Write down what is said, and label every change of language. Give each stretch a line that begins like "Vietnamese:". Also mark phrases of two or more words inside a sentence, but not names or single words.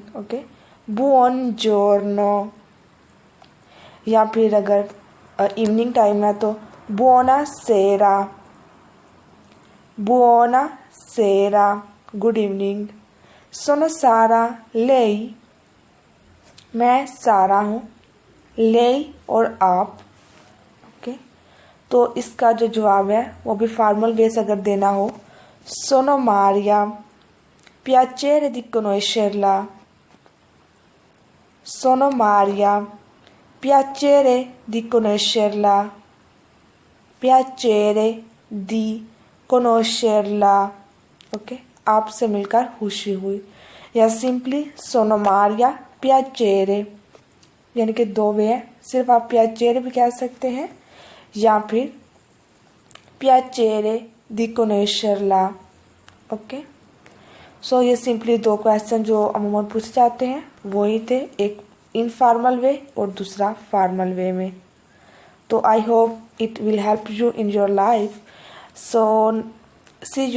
Hindi: ओके बुongiorno, या फिर अगर इवनिंग टाइम है तो
Italian: buonasera, buonasera,
English: Good evening.
Italian: Sono Sara
Hindi: lei, मैं सारा हूँ, lei और आप। ओके तो इसका जो जवाब है वो भी
English: formal way
Hindi: से अगर देना हो,
Italian: Sono Maria piacere di conoscerla, sono Maria, piacere di conoscerla, piacere di conoscerla.
Hindi: ओके आपसे मिलकर खुशी हुई, या सिंपली
Italian: Sono Maria piacere,
Hindi: यानी कि दो वे है, सिर्फ आप पियाचेरे भी कह सकते हैं या फिर
Italian: piacere di conoscerla.
English: okay so
Hindi: ये सिंपली दो क्वेश्चन जो अमूमन पूछे जाते हैं वही थे, एक
English: informal way
Hindi: और दूसरा
English: formal way
Hindi: में।
English: तो I hope it will help you in your life. सो सी